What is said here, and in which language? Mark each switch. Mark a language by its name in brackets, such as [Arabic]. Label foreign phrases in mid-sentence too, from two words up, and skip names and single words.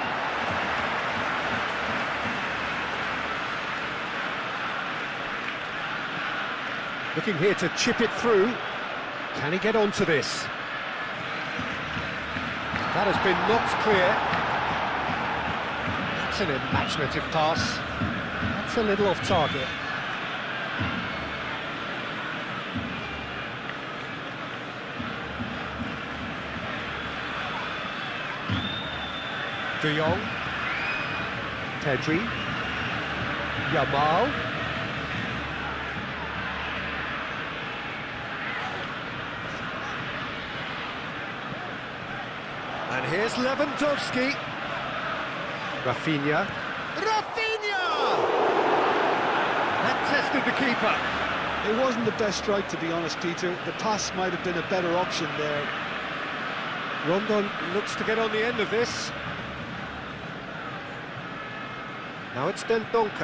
[English] Looking here to chip it through. Can he get onto this? That has been knocked clear. That's an imaginative pass. That's a little off target. De Jong. Pedri. Yamal. And here's Lewandowski. Rafinha. Rafinha! That tested the keeper. It wasn't the best strike, to be honest, Peter. The pass might have been a better option there. Rondon looks to get on the end of this. Now it's Del Donker.